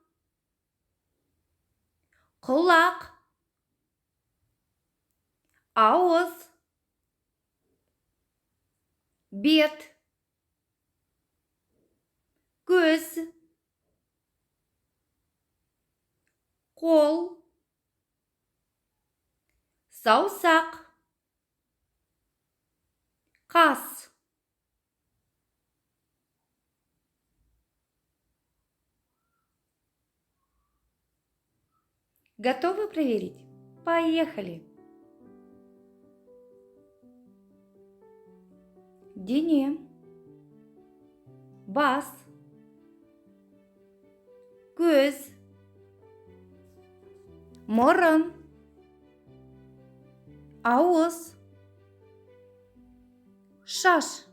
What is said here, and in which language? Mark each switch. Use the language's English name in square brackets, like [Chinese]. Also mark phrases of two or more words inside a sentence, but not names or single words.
[Kazakh] құлақ, ауыз, бет, көз, қол, саусақ, қас. [Russian] Готовы проверить? Поехали! [Kazakh] Дене, бас, көз, мұрын, ауыз, шаш,